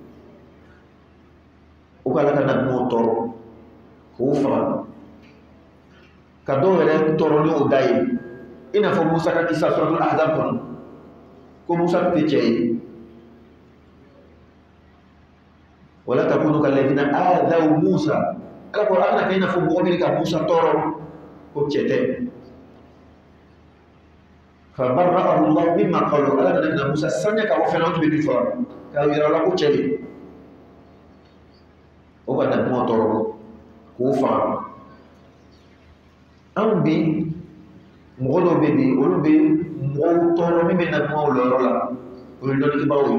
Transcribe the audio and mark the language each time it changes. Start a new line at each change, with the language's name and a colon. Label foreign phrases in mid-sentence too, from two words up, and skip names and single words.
Bambara: o ka ala ka nabiɲumanw tɔɔrɔ k'o faga ka dɔw yɛrɛ tɔɔrɔ ni o da ye i n'a fɔ Musa ka kisa suratul Ahzab kɔnɔ ko Musa tun tɛ cɛ ye
Arabic: ولا تكونوا كالذين آذوا موسى
Bambara: ala ko ala ka i n'a fɔ mɔgɔ min ka Musa tɔɔrɔ ko cɛ tɛ
Arabic: فبرأه الله مما قالوا
Bambara: ala nana Musa sanya ka fɛn o tun bɛ min fɔ ka yira la ko cɛ de o ka nabiɲumanw tɔɔrɔ k'o faga anw bi mɔgɔ dɔw bɛ bi olu bɛ mɔgɔw tɔɔrɔ min bɛ nabiɲumanw la yɔrɔ la o ye dɔnnibaw ye